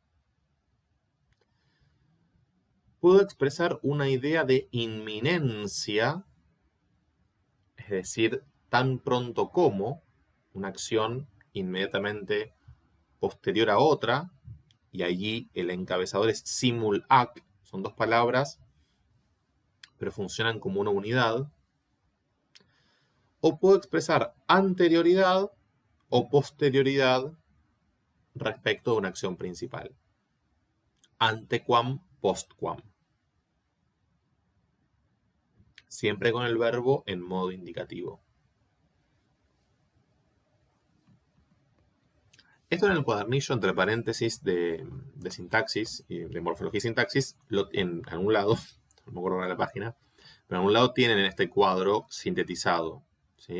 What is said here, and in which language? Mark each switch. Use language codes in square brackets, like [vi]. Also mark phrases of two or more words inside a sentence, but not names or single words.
[es] Puedo expresar una idea de inminencia, es decir, tan pronto como una acción inmediatamente posterior a otra, y allí el encabezador es [la] simul ac, [es] son dos palabras, pero funcionan como una unidad. O puedo expresar anterioridad o posterioridad respecto de una acción principal. [la] Antequam, postquam. [es] Siempre con el verbo en modo indicativo. Esto en el cuadernillo entre paréntesis de sintaxis y de morfología y sintaxis, en algún lado, no me acuerdo de la página, pero en algún lado tienen en este cuadro sintetizado, ¿sí?